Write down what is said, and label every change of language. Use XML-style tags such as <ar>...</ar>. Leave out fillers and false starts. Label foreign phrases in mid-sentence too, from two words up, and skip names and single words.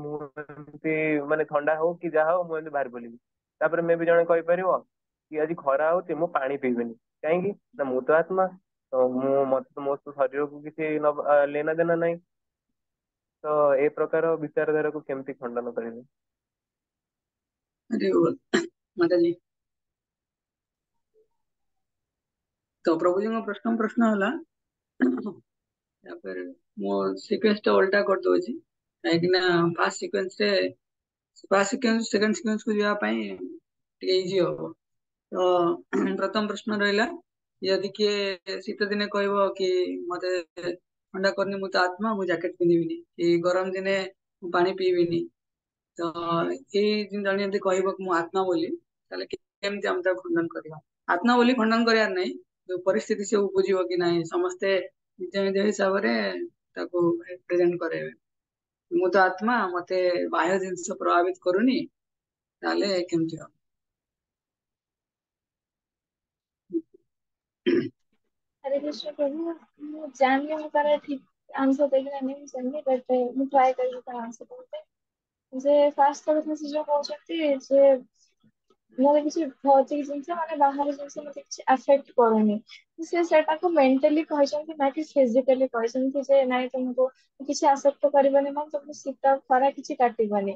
<or>ମୁଁ ଏମିତି ମାନେ ଥଣ୍ଡା ହଉ କି ଯାହା ହଉ ମୁଁ ଏମିତି ବାହାରି ପଡିବି। ତାପରେ ମେ ବି ଜଣେ କହିପାରିବ କି ଆଜି ଖରା ହଉଛି ମୁଁ ପାଣି ପିଇବିନି। କାହିଁକି ନା ମୁଁ ତ ଆତ୍ମା, ତ ମୋ ଶରୀରକୁ କିଛି</or> <hi>लेना देना</hi> <or>ନାହିଁ। ତ ଏ ପ୍ରକାର ବିଚାରଧାରାକୁ କେମିତି ଖଣ୍ଡନ କରିବେ?</or> <hi>अरे माताजी। तो प्रभु जी प्रश्न होला</hi> <or>ତାପରେ ମୁଁ ସିକ୍ୱେନ୍ସ ଟା ଓଲ୍ଟା କରିଦଉଛି କାହିଁକି ନା</or> <en>first sequence second sequence</en> <or>କୁ ଯିବା ପାଇଁ ଟିକେ ଇଜି ହବ। ତ ପ୍ରଥମ ପ୍ରଶ୍ନ ରହିଲା, ଯଦି କିଏ ଶୀତ ଦିନେ କହିବ କି ମତେ ଥଣ୍ଡା କରିନି, ମୁଁ ତ ଆତ୍ମା, ମୁଁ ଜ୍ୟାକେଟ ପିନ୍ଧିବିନି, କି ଗରମ ଦିନେ ମୁଁ ପାଣି ପିଇବିନି, ତ ଏଇ ଜଣେ ଯଦି କହିବ ମୁଁ ଆତ୍ମା ବୋଲି, ତାହେଲେ କେମିତି ଆମେ ତାକୁ ଖଣ୍ଡନ କରିବା? ଆତ୍ମା ବୋଲି ଖଣ୍ଡନ କରିବାର ନାହିଁ, ଯୋଉ ପରିସ୍ଥିତି ସେ ବୁଝିବ କି ନାହିଁ ସମସ୍ତେ ନିଜ ନିଜ ହିସାବରେ ତାକୁ ପ୍ରେଜେଣ୍ଟ କରେଇବେ। ମୁଁ ତ ଆତ୍ମା, ମତେ ବାହ୍ୟ ଜିନିଷ ପ୍ରଭାବିତ କରୁନି, ତାହେଲେ କେମିତି ହବ?</or> <hi>हरे कृष्ण प्रभु।</hi> <or>ମୁଁ ଜାଣିନି ମୁଁ ତାର ଠିକ</or> <hi>आंसर देगी ना नहीं समझी, बट ମୁଁ ट्राई करूँ ତାର आंसर देते।</hi> <or>ଯେ ଫାର୍ଷ୍ଟ କଥା ସେ ଯୋଉ କହୁଛନ୍ତି ଯେ ମୋର କିଛି ଭୌତିକ ଜିନିଷ ମାନେ ବାହାର ଜିନିଷ ମତେ କିଛି ଆଫେକ୍ଟ କରୁନି, ସେ ସେଟାକୁ ମେଣ୍ଟାଲି କହିଛନ୍ତି ନା କି ଫିଜିକାଲି କହିଛନ୍ତି ଯେ ନାଇଁ ତମକୁ କିଛି ଆସକ୍ତ କରିବନି, ମାନେ ତମକୁ ଶୀତ ଖରା କିଛି କାଟିବନି।</or>